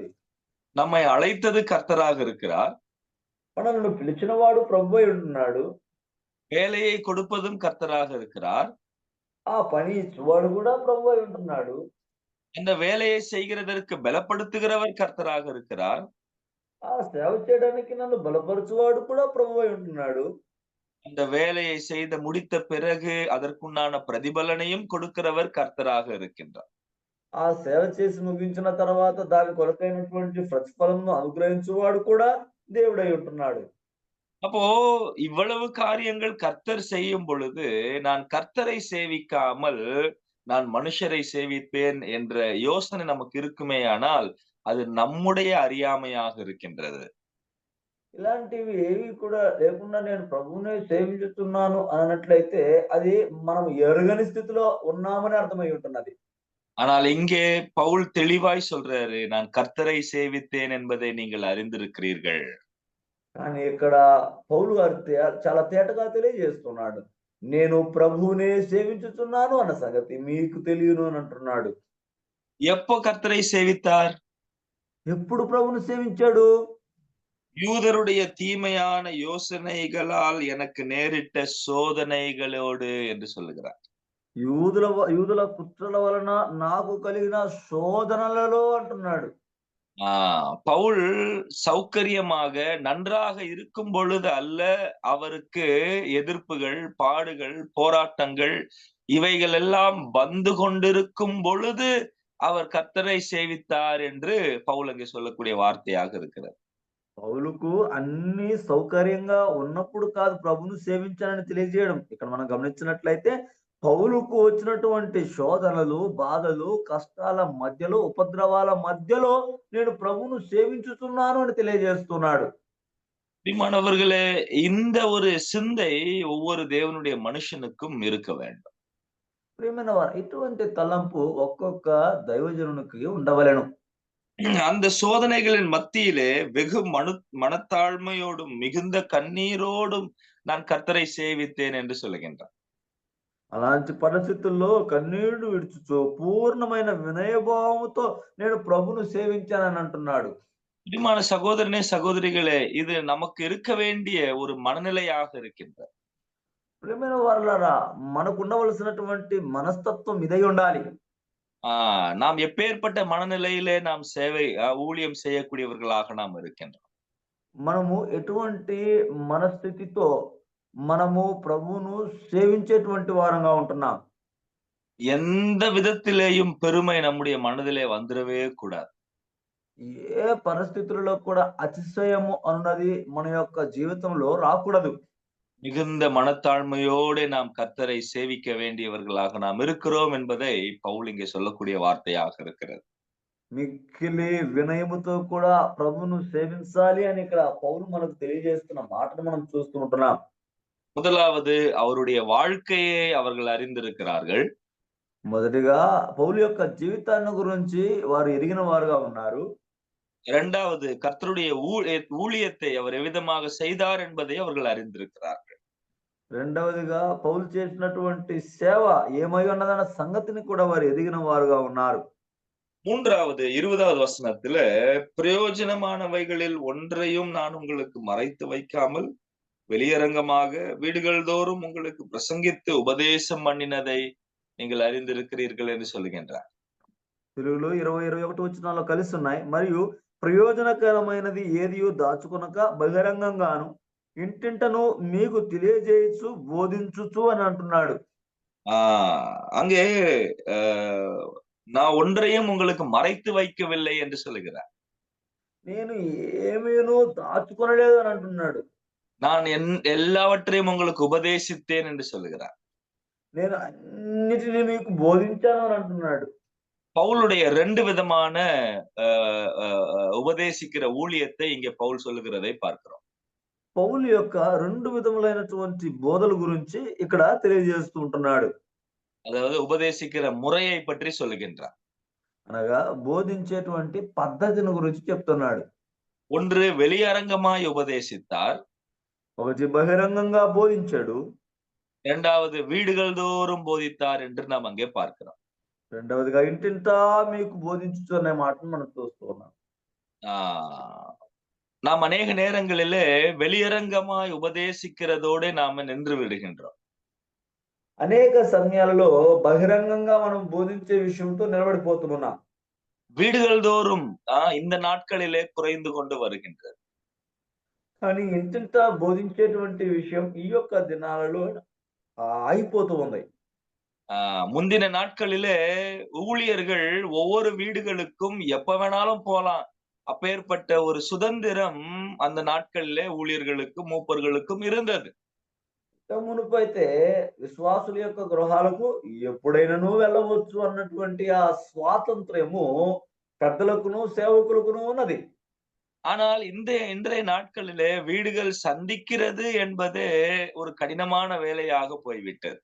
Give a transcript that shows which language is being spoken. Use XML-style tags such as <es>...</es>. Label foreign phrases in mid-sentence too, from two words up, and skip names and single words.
<ta>நம்மை அழைத்தது கர்த்தராக இருக்கிறார்,</ta> <te>మనల్ని పిలిచిన వాడు ప్రభువై ఉంటున్నాడు.</te> <ta>வேலையை கொடுப்பதும் கர்த்தராக இருக்கிறார்.</ta> <te>ఆ పని ఇచ్చేవాడు కూడా ప్రభువై ఉంటున్నాడు.</te> <ta>அந்த வேலையை செய்கிறதற்கு பலப்படுத்துகிறவர் கர்த்தராக இருக்கிறார்.</ta> <te>ఆ సేవ చేయడానికి నన్ను బలపరచువాడు కూడా ప్రభువై ఉంటున్నాడు.</te> <ta>அந்த வேலையை செய்து முடித்த பிறகு அதற்குண்டான பிரதிபலனையும் கொடுக்கிறவர் கர்த்தராக இருக்கின்றார்.</ta> <te>ఆ సేవ చేసి ముగించిన తర్వాత దాని కొరకైనటువంటి ప్రతిఫలంను అనుగ్రహించువాడు కూడా దేవుడై ఉంటున్నాడు.</te> <ta>அப்போ இவ்வளவு காரியங்கள் கர்த்தர் செய்யும் பொழுது, நான் கர்த்தரை சேவிக்காமல் நான் மனுஷரை சேவிப்பேன் என்ற யோசனை நமக்கு இருக்குமேயானால், அது நம்முடைய அறியாமையாக இருக்கின்றது.</ta> <te>ఇలాంటివి ఏవి కూడా లేకుండా నేను ప్రభువునే సేవించుతున్నాను అన్నట్లయితే అది మనం ఎరుగని స్థితిలో ఉన్నామని అర్థమై ఉంటున్నది.</te> <ta>ஆனால் இங்கே பவுல் தெளிவாய் சொல்றாரு, நான் கர்த்தரை சேவித்தேன் என்பதை நீங்கள் அறிந்திருக்கிறீர்கள்.</ta> <te>కానీ ఇక్కడ పౌలు గారు చాలా తేటగా తెలియజేస్తున్నాడు. నేను ప్రభువునే సేవించుచున్నాను అన్న సంగతి మీకు తెలియను అని అంటున్నాడు.</te> <ta>எப்போ கர்த்தரை சேவித்தார்?</ta> <te>ఎప్పుడు ప్రభువును సేవించాడు?</te> <ta>யூதருடைய தீமையான யோசனைகளால் எனக்கு நேரிட்ட சோதனைகளோடு என்று சொல்லுகிறார்.</ta> <te>యూదుల కుట్రల వలన నాకు కలిగిన శోధనలలో అంటున్నాడు.</te> <ta>பவுல் சௌகரியமாக நன்றாக இருக்கும் பொழுது அல்ல, அவருக்கு எதிர்ப்புகள், பாடுகள், போராட்டங்கள் இவைகள் எல்லாம் வந்து கொண்டிருக்கும் பொழுது அவர் கர்த்தரை சேவித்தார் என்று பவுல் அங்கே சொல்லக்கூடிய வார்த்தையாக இருக்கிறது.</ta> <te>పౌలుకు అన్ని సౌకర్యంగా ఉన్నప్పుడు కాదు ప్రభువును సేవించాలని తెలియజేయడం. ఇక్కడ మనం గమనించినట్లయితే పౌలుకు వచ్చినటువంటి శోధనలు, బాధలు, కష్టాల మధ్యలో, ఉపద్రవాల మధ్యలో నేను ప్రభువును సేవించుతున్నాను అని తెలియజేస్తున్నాడు.</te> <ta>பிரியமானவர்களே, இந்த ஒரு சிந்தை ஒவ்வொரு தேவனுடைய மனுஷனுக்கும் இருக்க வேண்டும்.</ta> <te>ప్రియమైన వారు, ఇటువంటి తలంపు ఒక్కొక్క దైవజనునికి ఉండవలెను.</te> <ta>அந்த சோதனைகளின் மத்தியிலே வெகு மனத்தாழ்மையோடும் மிகுந்த கண்ணீரோடும் நான் கர்த்தரை சேவித்தேன் என்று சொல்லுகின்றான்.</ta> <te>అలాంటి పరిస్థితుల్లో కన్నీళ్లు విడుచుచు పూర్ణమైన వినయభావముతో నేను ప్రభును సేవించానని అంటున్నాడు.</te> <ta>பிரியமான சகோதரனே, சகோதரிகளே, இது நமக்கு இருக்க வேண்டிய ஒரு மனநிலையாக இருக்கின்றது.</ta> <te>ప్రియమైన వారలారా, మనకు ఉండవలసినటువంటి మనస్తత్వం ఇదై ఉండాలి.</te> <ta>நாம் எப்பேற்பட்ட மனநிலையிலே நாம் ஊழியம் செய்யக்கூடியவர்களாக நாம் இருக்கின்றோம்.</ta> <te>మనము ఎటువంటి మనస్థితితో మనము ప్రభువును సేవించేటువంటి వారంగా ఉంటున్నాం.</te> <ta>எந்த விதத்திலேயும் பெருமை நம்முடைய மனதிலே வந்துடவே கூடாது.</ta> <te>ఏ పరిస్థితులలో కూడా అతిశయము అన్నది మన యొక్క జీవితంలో రాకూడదు.</te> <ta>மிகுந்த மனத்தாழ்மையோடு நாம் கர்த்தரை சேவிக்க வேண்டியவர்களாக நாம் இருக்கிறோம் என்பதை பவுல் இங்கே சொல்லக்கூடிய வார்த்தையாக இருக்கிறது.</ta> <te>మిక్కిలి వినయముతో కూడా ప్రభువును సేవించాలి అని ఇక్కడ పౌలు మనకు తెలియజేస్తున్న మాటను మనం చూస్తూ ఉంటున్నాం.</te> <ta>முதலாவது, அவருடைய வாழ்க்கையை அவர்கள் அறிந்திருக்கிறார்கள்.</ta> <te>మొదటిగా పౌలు యొక్క జీవితాన్ని గురించి వారు ఎరిగిన వారుగా ఉన్నారు.</te> <ta>இரண்டாவது, கர்த்தருடைய ஊழியத்தை அவர் எவ்விதமாக செய்தார் என்பதை அவர்கள் அறிந்திருக்கிறார்கள்.</ta> <te>రెండవదిగా పౌలు చేసినటువంటి సేవ ఏమై ఉన్నదన్న సంగతిని కూడా వారు ఎదిగిన వారుగా ఉన్నారు.</te> <ta>மூன்றாவது, 20வது வசனத்துல, பிரயோஜனமானவைகளில் ஒன்றையும் நான் உங்களுக்கு மறைத்து வைக்காமல் வெளியரங்கமாக வீடுகள் தோறும் உங்களுக்கு பிரசங்கித்து உபதேசம் பண்ணினதை நீங்கள் அறிந்திருக்கிறீர்கள் என்று சொல்லுகின்றார்.</ta> <te>తెలుగులో 20-21 వచనాల్లో కలిసి ఉన్నాయి. మరియు ప్రయోజనకరమైనది ఏదియో దాచుకొనక బహిరంగంగాను ఇంటింటను మీకు తెలియజేయచ్చు బోధించుచు అని అంటున్నాడు.</te> <ta>அங்கே நான் ஒன்றையும் உங்களுக்கு மறைத்து வைக்கவில்லை என்று சொல்லுகிறார்.</ta> <te>నేను ఏమీనూ దాచుకొనలేదు అని అంటున్నాడు.</te> <ta>நான் எல்லாவற்றையும் உங்களுக்கு உபதேசித்தேன் என்று சொல்லுகிறார்.</ta> <te>నేను అన్నిటినీ మీకు బోధించాను అని అంటున్నాడు.</te> <ta>பவுலுடைய 2 விதமான உபதேசிக்கிற ஊழியத்தை இங்கே பவுல் சொல்லுகிறதை பார்க்கிறோம்.</ta> <te>పౌలు యొక్క 2 విధములైనటువంటి బోధల గురించి ఇక్కడ తెలియజేస్తూ ఉంటున్నాడు.</te> <ta>அதாவது உபதேசிக்கிற முறையை பற்றி சொல்லுகின்றார்.</ta> <te>అనగా బోధించేటువంటి పద్ధతిని గురించి చెప్తున్నాడు.</te> <ta>ஒன்று, வெளியரங்கமாய் உபதேசித்தார்.</ta> <te>ఒకటి బహిరంగంగా బోధించాడు.</te> <ta>இரண்டாவது, வீடுகள் தோறும் போதித்தார் என்று நாம் அங்கே பார்க்கிறோம்.</ta> <te>రెండవదిగా ఇంటింటా మీకు బోధించు అనే మాటను మనం చూస్తూ ఉన్నాం.</te> <ta>நாம் அநேக நேரங்களிலே வெளியரங்கமாய் உபதேசிக்கிறதோடு நாம நின்று விடுகின்றோம்.</ta> <te>అనేక సమయాలలో బహిరంగంగా మనం బోధించే విషయంతో నిలబడిపోతున్నాం.</te> <ta>வீடுகள் தோறும் இந்த நாட்களிலே குறைந்து கொண்டு வருகின்றது.</ta> <te>కానీ ఇంటింట బోధించేటువంటి విషయం ఈ యొక్క దినాలలో ఆగిపోతూ ఉంది.</te> <ta>முந்தின நாட்களிலே ஊழியர்கள் ஒவ்வொரு வீடுகளுக்கும் எப்ப வேணாலும் போலாம். அப்பேற்பட்ட ஒரு சுதந்திரம் அந்த நாட்களிலே ஊழியர்களுக்கும் மூப்பர்களுக்கும் இருந்தது.</ta> <te>మునుపైతే విశ్వాసుల యొక్క గృహాలకు ఎప్పుడైనాను వెళ్ళవచ్చు అన్నటువంటి ఆ స్వాతంత్ర్యము పెద్దలకును సేవకులకును ఉన్నది.</te> <ta>ஆனால் இன்றைய நாட்களிலே வீடுகள் சந்திக்கிறது என்பதே ஒரு கடினமான வேலையாக போய்விட்டது.</ta>